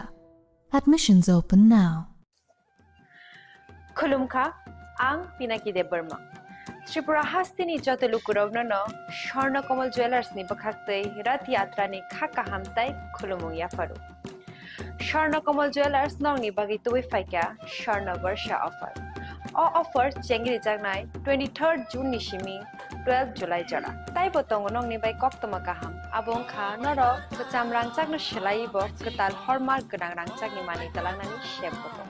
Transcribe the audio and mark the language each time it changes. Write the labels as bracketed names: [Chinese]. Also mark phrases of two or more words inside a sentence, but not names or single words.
[English] Admissions open now. [Kok Borok] Khulumkha, ang Pinaki de Burma. Tripura hastini joto lukurovno no Sharna Komal Jewelers ni bakhakte Rat Yatra ni khaka hamtai khulumung yafaru. Sharna Komal Jewelers nong ni bagi tuwi faika Sharna Varsha offer. [English] All offer [Kok Borok] chengri jagnai 23rd June nishimi 12 July jara. Tai botong nong ni bai kok tomakaham. Abong kha noro bacham rangchak no shelai bo ketal hallmark genang rangchak ni mani talangnani shep botong.